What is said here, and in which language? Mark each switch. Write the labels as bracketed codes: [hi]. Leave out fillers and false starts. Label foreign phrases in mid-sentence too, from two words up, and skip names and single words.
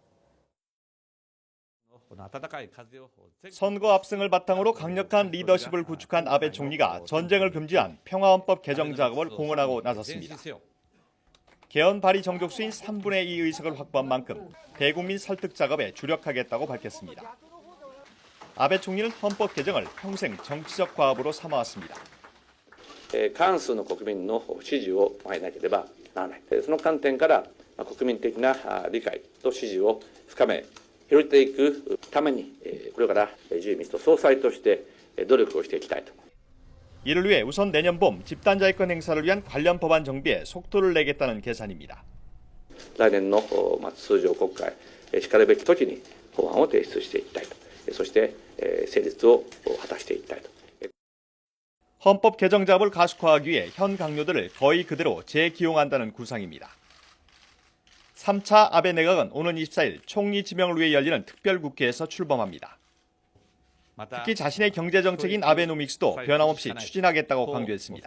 [ko] 선거 압승을 바탕으로 강력한 리더십을 구축한 아베 총리가 전쟁을 금지한 평화헌법 개정 작업을 공언하고 나섰습니다. 개헌 발의 정족수인 3분의 2 의석을 확보한 만큼 대국민 설득 작업에 주력하겠다고 밝혔습니다. 아베 총리는 헌법 개정을 평생 정치적 과업으로 삼아왔습니다. [ja] 過半数の国民の支持を得なければならない。その観点から国民的な理解と支持を深め広げていくためにこれから自由民主党総裁として努力をしていきたいと。 [ko] 이를 위해 우선 내년 봄 집단자위권 행사를 위한 관련 법안 정비에 속도를 내겠다는 계산입니다. [ja] 来年の通常国会しかるべき時に法案を提出していきたいと。そして成立を果たしていきたいと。 [ko] 헌법 개정 작업을 가속화하기 위해 현 강요들을 거의 그대로 재기용한다는 구상입니다. 3차 아베 내각은 오는 24일 총리 지명을 위해 열리는 특별국회에서 출범합니다. 특히 자신의 경제정책인 아베노믹스도 변함없이 추진하겠다고 강조했습니다.